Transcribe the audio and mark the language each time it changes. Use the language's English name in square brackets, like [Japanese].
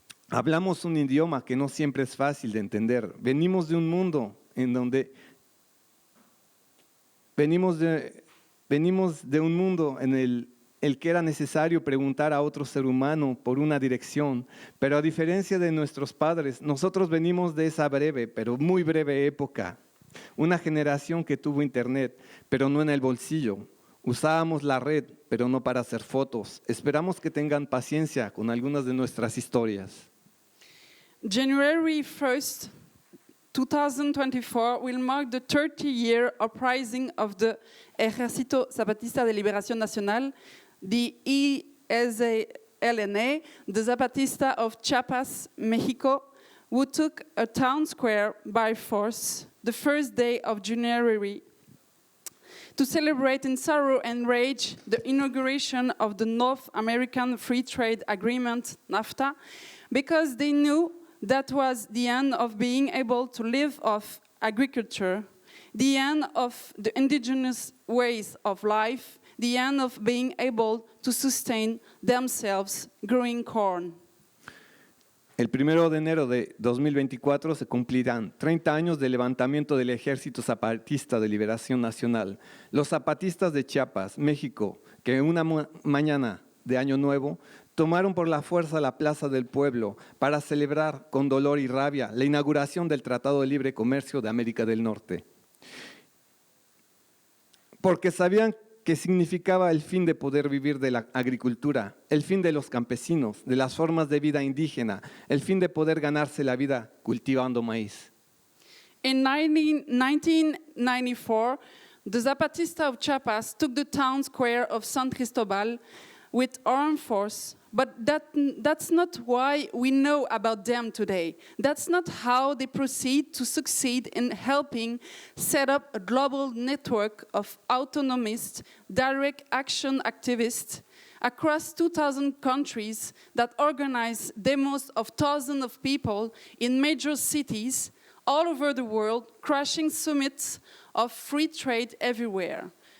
[Spanish] Hablamos un idioma que no siempre es fácil de entender. Venimos de un mundo en donde venimos de un mundo en el que era necesario preguntar a otro ser humano por una dirección, pero a diferencia de nuestros padres, nosotros venimos de esa breve, pero muy breve época. Una generación que tuvo internet, pero no en el bolsillo. Usábamos la red, pero no para hacer fotos. Esperamos que tengan paciencia con algunas de nuestras historias. [English] January 1st, 2024 will mark the 30-year uprising of the Ejército Zapatista de Liberación Nacional, the EZLN, the Zapatista of Chiapas, Mexico, who took a town square by force the first day of January to celebrate in sorrow and rage the inauguration of the North American Free Trade Agreement, NAFTA, because they knew that was the end of being able to live off agriculture, the end of the indigenous ways of life, the end of being able to sustain themselves growing corn. [Spanish] El 1 de enero de 2024 se cumplirán 30 años del levantamiento del Ejército Zapatista de Liberación Nacional. Los zapatistas de Chiapas, México, que una mañana de Año Nuevo tomaron por la fuerza la Plaza del Pueblo para celebrar con dolor y rabia la inauguración del Tratado de Libre Comercio de América del Norte. Porque sabían que significaba el fin de poder vivir de la agricultura, el fin de los campesinos, de las formas de vida indígena, el fin de poder ganarse la vida cultivando maíz. [English] In 1994, the Zapatista of Chiapas took the town square of San Cristobal with armed force, but that's not why we know about them today. That's not how they proceed to succeed in helping set up a global network of autonomist direct action activists across 2,000 countries that organize demos of thousands of people in major cities all over the world, crashing summits of free trade everywhere.